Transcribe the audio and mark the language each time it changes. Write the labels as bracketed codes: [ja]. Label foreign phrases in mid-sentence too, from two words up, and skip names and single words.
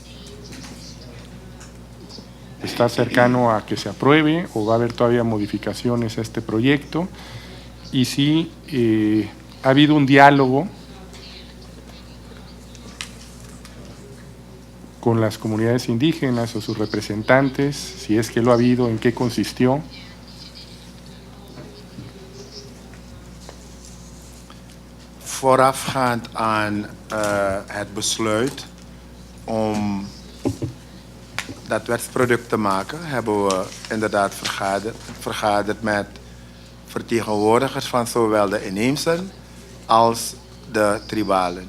[es] ¿Está cercano a que se apruebe o va a haber todavía modificaciones a este proyecto? Y si ha habido un diálogo con las comunidades indígenas o sus representantes, si es que lo ha habido, en qué consistió. [nl] Voorafgaand aan het besluit om dat wetsproduct te maken, hebben we inderdaad vergaderd met vertegenwoordigers van zowel de inheemsen als de tribalen.